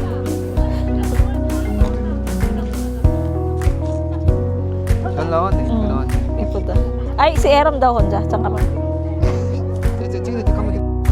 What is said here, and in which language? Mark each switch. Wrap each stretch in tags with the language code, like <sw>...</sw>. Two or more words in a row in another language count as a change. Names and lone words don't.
<ko>잘 나왔네. 잘 나왔네. 이쁘다.</ko> <tl>Ay, si Eram daw</tl> <ko>혼자. 잠깐만. 찍을 때 가면</ko>